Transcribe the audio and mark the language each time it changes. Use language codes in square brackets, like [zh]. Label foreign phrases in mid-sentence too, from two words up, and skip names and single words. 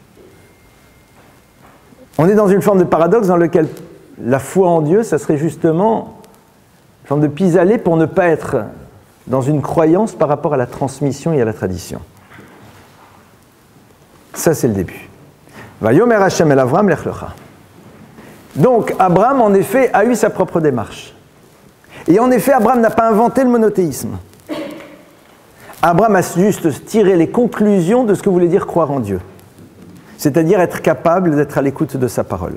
[fr] On est dans une forme de paradoxe dans lequel la foi en Dieu, ça serait justement une forme de pis-aller pour ne pas être dans une croyance par rapport à la transmission et à la tradition. Ça, c'est le début. [he] ויאמר השם אל אברם לך לך. [fr] Donc, Abraham, en effet, a eu sa propre démarche. Et en effet, Abraham n'a pas inventé le monothéisme. Abraham a juste tiré les conclusions de ce que voulait dire croire en Dieu. C'est-à-dire être capable d'être à l'écoute de sa parole.